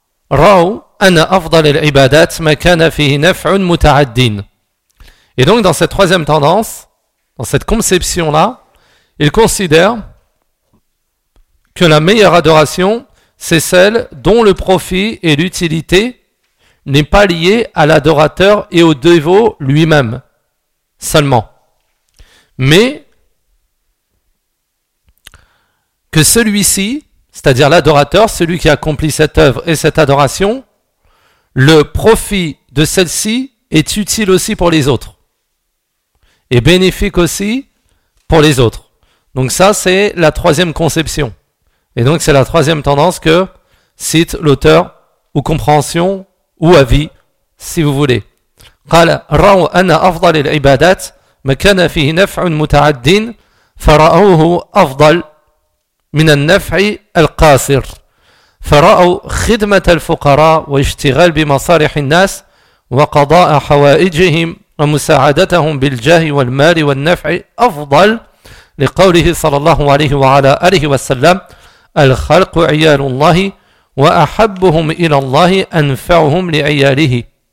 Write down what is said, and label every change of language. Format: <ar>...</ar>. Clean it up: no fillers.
<ar>Raou أن أفضل العبادات ما كان فيه نفع متعدين.</ar> <fr>Et donc dans cette troisième tendance, dans cette conception-là, il considère que la meilleure adoration, c'est celle dont le profit et l'utilité n'est pas lié à l'adorateur et au dévot lui-même seulement. Mais que celui-ci, c'est-à-dire l'adorateur, celui qui accomplit cette œuvre et cette adoration, le profit de celle-ci est utile aussi pour les autres et bénéfique aussi pour les autres. Donc ça, c'est la troisième conception. Et donc, c'est la troisième tendance que cite l'auteur ou compréhension ou avis, si vous voulez.</fr> <ar>قال رأوا أن أفضل العبادات ما كان فيه نفع متعد فرأوه أفضل من النفع القاصر. فرأوا خدمة الفقراء واشتغال بمصالح الناس وقضاء حوائجهم ومساعدتهم بالجاه والمال والنفع أفضل لقوله صلى الله عليه وعلى آله وسلم الخلق عيال الله وأحبهم إلى الله أنفعهم لعياله.</ar>